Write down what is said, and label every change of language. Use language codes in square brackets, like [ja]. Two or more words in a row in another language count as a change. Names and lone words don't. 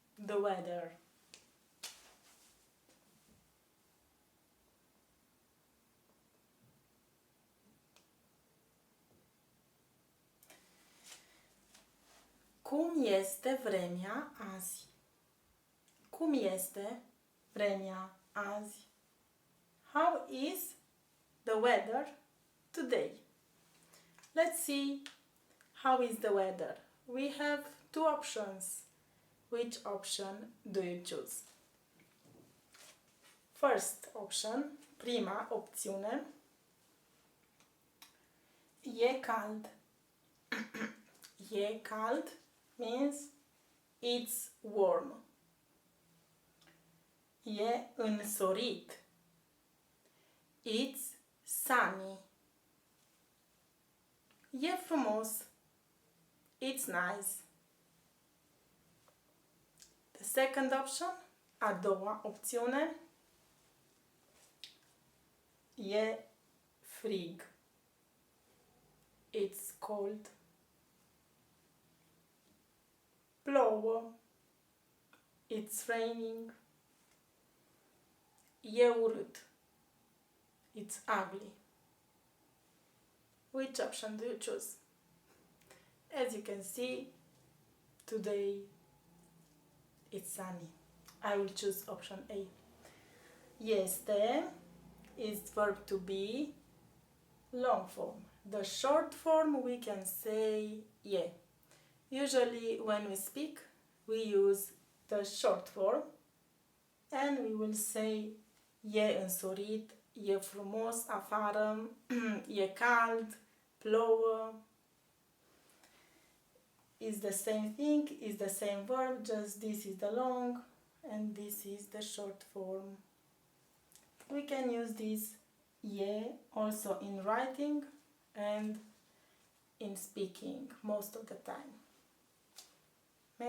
[en] the weather? [ro] Cum este vremea azi? Cum este vremea azi? [en] How is the weather today? Let's see how is the weather. We have two options. Which option do you choose? First option, [ro] prima opțiune, e cald. E cald [en] means it's warm. [ro] E însorit. [en] It's sunny. [ro] E frumos. [en] It's nice. The second option, [ro] a doua opțiune, e frig. [en] It's cold. Plouă. It's raining. [ro] E urât. [en] It's ugly. Which option do you choose? As you can see, today it's sunny. I will choose option A. Este is verb to be, long form. The short form we can say e. Usually when we speak, we use the short form and we will say [ro] e însorit, e frumos afară, e cald, plouă. [en] Is the same thing, is the same verb, just this is the long and this is the short form. We can use this e also in writing and in speaking most of the time.